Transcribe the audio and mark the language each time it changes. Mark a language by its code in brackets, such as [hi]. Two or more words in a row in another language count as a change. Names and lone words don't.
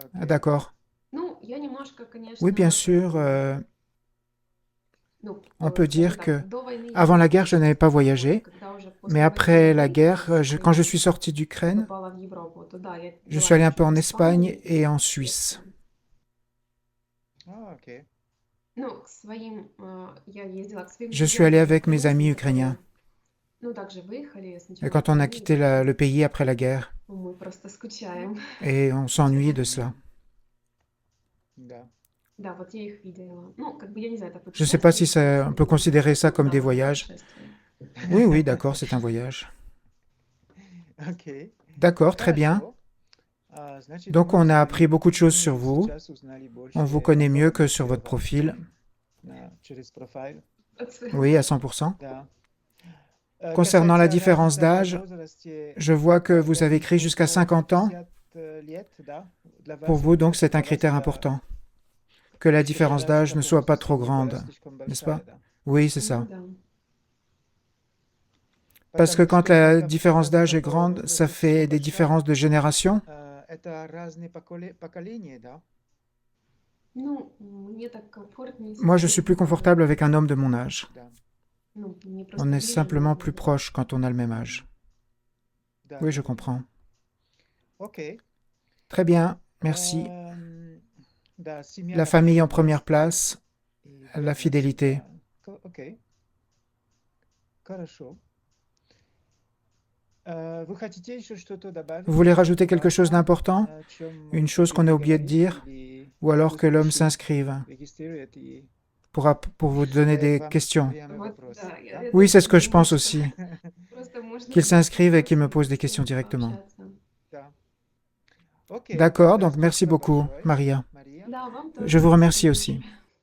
[ru] Ah, окей. [fr] d'accord. [ru] Ну, я немножко, [fr] Oui, bien [ru] конечно, [fr] sûr, [ru] ну, [fr] on peut [ru] скажем [fr] dire [ru] так, [fr] que [ru] до войны я [fr] avant [ru] не [fr] la guerre, je n'avais pas [ru] путешествовала. [fr] voyagé, [ru] Когда уже [fr] mais [ru] после [fr] après la [ru] войны, [fr] guerre, [ru] с [fr] quand je [ru] Украины [fr] suis sorti d'Ukraine, [ru] попала в Европу, то да, я [fr] je [ru] была [fr] suis allé un peu [ru] чуть-чуть [fr] en [ru] в [fr] Espagne [ru] Испании. [fr] et en Suisse. [ru] А, окей. Ну, к своим, я ездила к своим [fr] Je suis allé [ru] друзьям [fr] avec mes amis [ru] украинцам, [fr] ukrainiens. [ru] которые, ну, также выехали [fr] Et [ru] сначала [fr] quand on a [ru] войны, [fr] quitté le pays après la guerre, [ru] мы просто скучаем. [fr] et on s'ennuyait de cela. [ru] Да. Да, вот я их видела. Ну, как бы, я не знаю, это [fr] Je ne sais pas si [ru] путешествие, [fr] on peut considérer ça [ru] ну, [fr] comme [ru] да, [fr] des [ru] вот это [fr] voyages. [ru] путешествие. [fr] Oui, oui, d'accord, c'est un voyage. [ru] Окей. [fr] D'accord, très bien. [ru] Хорошо. Значит, [fr] Donc, [ru] мы [fr] on a [ru] с [fr] appris beaucoup de choses sur [ru] вами [fr] vous. [ru] сейчас узнали больше [fr] On vous connaît [ru] о [fr] mieux [ru] том, [fr] que sur votre [ru] вас, [fr] profil. [ru] через профиль. [fr] Oui, à 100%. [ru] Да. [fr] Concernant la [ru] Касается [fr] différence [ru] разница в [fr] d'âge, [ru] возрасте, [fr] je vois que vous [ru] для [fr] avez [ru] них [fr] écrit jusqu'à [ru] до [fr] 50 ans. [ru] 50 лет, да? Для [fr] Pour [ru] вас [fr] vous, donc, [ru] это- [fr] c'est un [ru] для вас [fr] critère [ru] это- [fr] important. Que la différence [ru] чтобы [fr] d'âge ne soit pas [ru] возраст [fr] trop [ru] не была [fr] grande, [ru] слишком [fr] n'est-ce [ru] большая, [fr] pas? [ru] да. [fr] Oui, c'est [ru] Ну, [fr] ça. [ru] да. [fr] Parce que [ru] Потому [fr] quand [ru] что [fr] la [ru] только [fr] différence d'âge est [ru] такого [fr] grande, [ru] возраста [fr] ça fait [ru] слишком [fr] des [ru] большая, [fr] différences de génération. [ru] это разные поколения, да? Ну, мне так комфортнее с [fr] Moi, je [ru] людьми [fr] suis plus [ru] моего [fr] confortable avec un [ru] возраста. [fr] homme de mon âge. [ru] Да. Ну, мне [fr] On [ru] просто [fr] est [ru] ближе [fr] simplement [ru] моего [fr] plus [ru] возраста. [fr] proche quand on a le même âge. [ru] Да, [fr] Oui, [ru] да, [fr] je [ru] да. [fr] comprends. [ru] Окей. [fr] Très bien, merci. [ru] Да, семья [fr] La [ru] на [fr] famille en [ru] первом [fr] première [ru] месте [fr] place, [ru] и [fr] la [ru] верность, [fr] fidélité. [ru] да. Окей. Хорошо. Вы хотите еще что-то добавить? [fr] Vous voulez rajouter [ru] Что-то [fr] quelque chose [ru] важное, [fr] d'important? [ru] о чем [fr] Une [ru] мы [fr] chose qu'on a [ru] забыли [fr] oublié de [ru] говорить, [fr] dire? [ru] или [fr] Ou alors que l'homme [ru] слушающий [fr] s'inscrive [ru] регистрирует и [fr] pour vous donner [ru] задает [fr] des [ru] вам [fr] questions? [ru] прямые Вот, вопросы, да, да? я [fr] Oui, [ru] тоже [fr] c'est ce que je [ru] думаю, [fr] pense [ru] что [fr] aussi. [ru] просто можно [fr] Qu'il [ru] задать [fr] s'inscrive et qu'il me [ru] вопросы [fr] pose des [ru] и [fr] questions directement. [ru] пообщаться. Да. Окей, [fr] D'accord, [ru] тогда [fr] donc merci [ru] спасибо [fr] beaucoup, [ru] большое, [fr] Maria. [ru] Мария. Да, вам [fr] Je [ru] тоже [fr] vous remercie [ru] спасибо [fr] aussi. [ru] большое.